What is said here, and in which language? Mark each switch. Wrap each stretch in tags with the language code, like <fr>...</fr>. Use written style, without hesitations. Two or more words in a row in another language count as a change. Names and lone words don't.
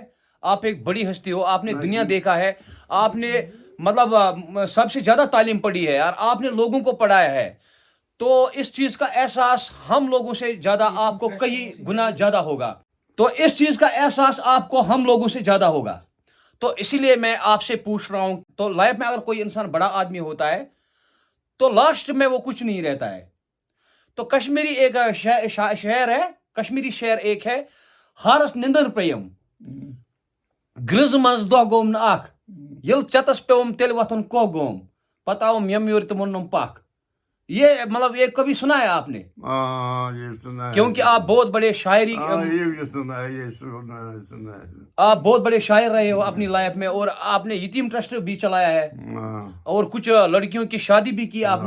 <hi>आप एक बड़ी हस्ती हो, आपने दुनिया देखा है, आपने मतलब सबसे ज्यादा तालीम पढ़ी है यार, आपने लोगों को पढ़ाया है, तो इस चीज का एहसास हम लोगों से ज्यादा आपको कई गुना ज्यादा होगा। तो इस चीज का एहसास आपको हम लोगों से ज्यादा होगा। तो इसीलिए मैं आपसे पूछ रहा हूं, तो लाइफ में अगर कोई इंसान बड़ा आदमी होता है तो लास्ट में वो कुछ नहीं रहता है। तो कश्मीरी एक शेर है, कश्मीरी शेर एक है,</hi> <ks>हारस निंदन प्रयम ग्रिज मज दो गोम न आख यल चतस पेवम तेल वथन को गोम पताओम यम योर तुमन्नम पाक।</ks> <hi>ये मतलब ये कभी सुना है आपने? हाँ, ये सुना है। क्योंकि आप बहुत बड़े शायरी हाँ, ये सुना है, ये सुना है। आप बहुत बड़े शायर रहे हो अपनी लाइफ में, और आपने यतीम ट्रस्ट भी चलाया है, हाँ, और कुछ लड़कियों की शादी भी की आपने।</hi>